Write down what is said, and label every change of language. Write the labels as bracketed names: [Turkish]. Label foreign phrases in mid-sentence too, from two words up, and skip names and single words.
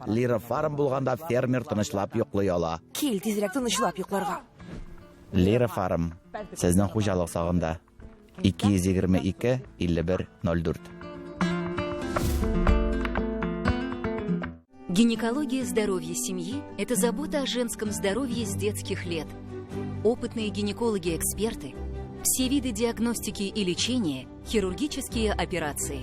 [Tatar] Лира Фарм булганда фермер тынычлап йоклый ала. Кил тизрәк тынычлап йокларга. Лира Фарм. Сезнең хуҗалык сагында. 222 51 04. [Russian] Гинекология здоровья семьи – это забота о женском здоровье с детских лет. Опытные гинекологи-эксперты, все виды диагностики и лечения, хирургические операции.